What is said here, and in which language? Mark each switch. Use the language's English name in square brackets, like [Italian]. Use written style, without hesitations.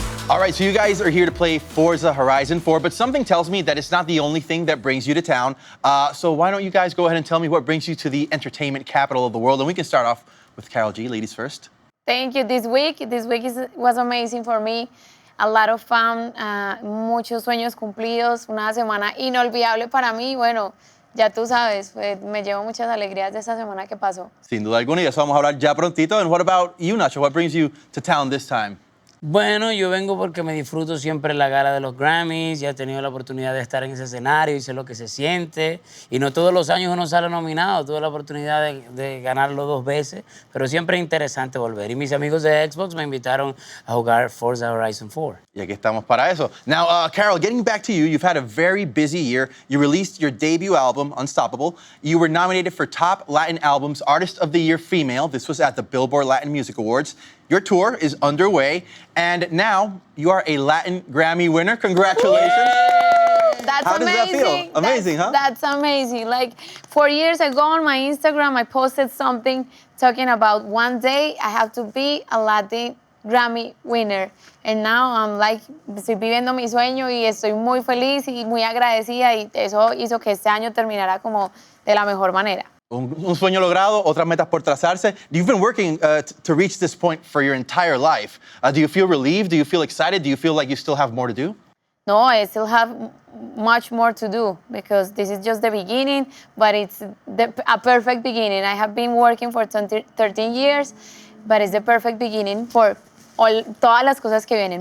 [English] All right, so you guys are here to play Forza Horizon 4, but something tells me that it's not the only thing that brings you to town. So why don't you guys go ahead and tell me what brings you to the entertainment capital of the world? And we can start off with Karol G, ladies first. Thank you. This week was amazing for me. A lot of fun, [Spanish] muchos sueños cumplidos, una semana inolvidable para mí. Bueno, ya tú sabes, me llevo muchas alegrías de esta semana que pasó. Sin duda alguna, y eso vamos a hablar ya prontito. [English] And what about you, Nacho? What brings you to town this time? [Spanish] Bueno, yo vengo porque me disfruto siempre la gala de los Grammys, ya he tenido la oportunidad de estar en ese escenario y sé lo que se siente. Y no todos los años uno sale nominado, tuve la oportunidad de ganarlo 2 veces, pero siempre es interesante volver. Y mis amigos de Xbox me invitaron a jugar Forza Horizon 4. Y aquí estamos para eso. [English] Now, Karol, getting back to you, you've had a very busy year. You released your debut album, Unstoppable. You were nominated for Top Latin Albums Artist of the Year Female. This was at the Billboard Latin Music Awards. Your tour is underway, and now you are a Latin Grammy winner. Congratulations. Yay! That's How does that amazing. feel? Amazing, huh? That's amazing. Like 4 years ago on my Instagram, I posted something talking about one day I have to be a Latin Grammy winner. And now I'm like, [Spanish] estoy viviendo mi sueño y estoy muy feliz y muy agradecida y eso hizo que este año terminara como de la mejor manera. Un sueño logrado, otras metas por trazarse. [English] You've been working to reach this point for your entire life. Do you feel relieved? Do you feel excited? Do you feel like you still have more to do? No, I still have much more to do because this is just the beginning, but it's a perfect beginning. I have been working for 13 years, but it's the perfect beginning for [Spanish] todas las cosas que vienen.